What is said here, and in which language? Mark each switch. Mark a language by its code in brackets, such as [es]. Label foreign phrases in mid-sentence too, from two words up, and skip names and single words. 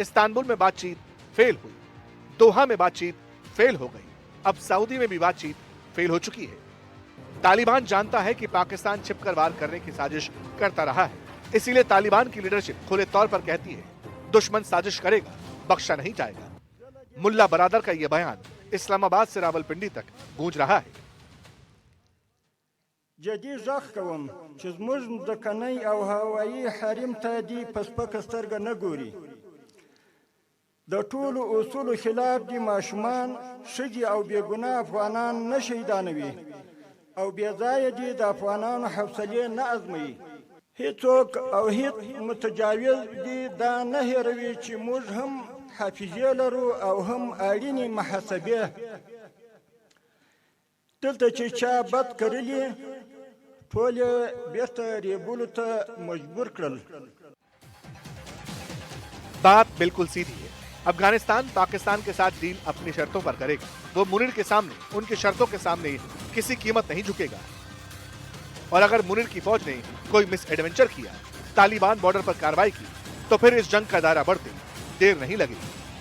[hi] इस्तांबुल में बातचीत फेल हुई, दोहा में बातचीत फेल हो गई, अब सऊदी में भी बातचीत फेल हो चुकी है। तालिबान जानता है कि पाकिस्तान छिपकर वार करने की साजिश करता रहा है, इसीलिए तालिबान की लीडरशिप खुले तौर पर कहती है दुश्मन साजिश करेगा, बख्शा नहीं जाएगा। मुल्ला बरादर का यह बयान इस्लामाबाद से रावलपिंडी तक गूंज रहा है। [ps] جدي زخ کوم چې زموږ د کنۍ او هوایي حریم ته دی پسپک سترګه نه ګوري. د ټولو اصولو خلاف دي ماشومان، ښځې او بېګناه افغانان نه شهیدانوي او بې ځایه دي د افغانانو حوصلې نه ازموي. هیڅوک او هیڅ متجاوز دي دا نه هېروي چې موږ هم حافظې لرو او هم اړینې محاسبې. دلته چې چا بد کړلي ټول بیرته ریبولو ته مجبور کړل. [hi] बात बिल्कुल सीधी है। अफगानिस्तान पाकिस्तान के साथ डील अपनी शर्तों पर करेगा। वो मुनीर के सामने, उनकी शर्तों के सामने किसी कीमत नहीं झुकेगा। और अगर मुनीर की फौज ने कोई मिस एडवेंचर किया, तालिबान बॉर्डर पर कार्रवाई की, तो फिर इस जंग का दायरा बढ़ते देर नहीं लगेगी।